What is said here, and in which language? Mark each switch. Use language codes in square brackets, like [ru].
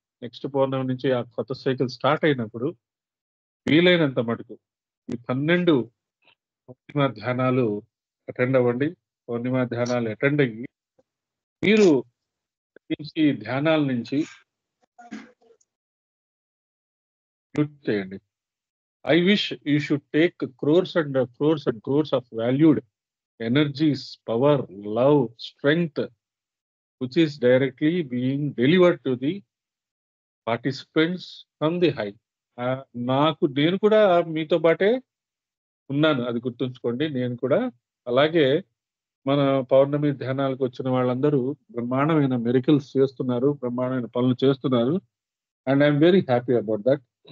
[te] Next పౌర్ణమి నుంచి ఆ కొత్త సైకిల్ స్టార్ట్ అయినప్పుడు వీలైనంత మటుకు ఈ 12 పౌర్ణిమ ధ్యానాలు అటెండ్ అవ్వండి. పౌర్ణిమ ధ్యానాలు అటెండ్ అయ్యి మీరు ఈ ధ్యానాల నుంచి మ్యూట్ చేయండి. [en] I wish you should take crores and crores and crores of valued energies, power, love, strength, which is directly being delivered to the participants from the high. [te] నేను కూడా మీతో పాటే ఉన్నాను, అది గుర్తుంచుకోండి. నేను కూడా అలాగే మన పౌర్ణమి ధ్యానాలకు వచ్చిన వాళ్ళందరూ బ్రహ్మాండమైన మెరికల్స్ చేస్తున్నారు, బ్రహ్మాండమైన పనులు చేస్తున్నారు. [en] And I'm very happy about that.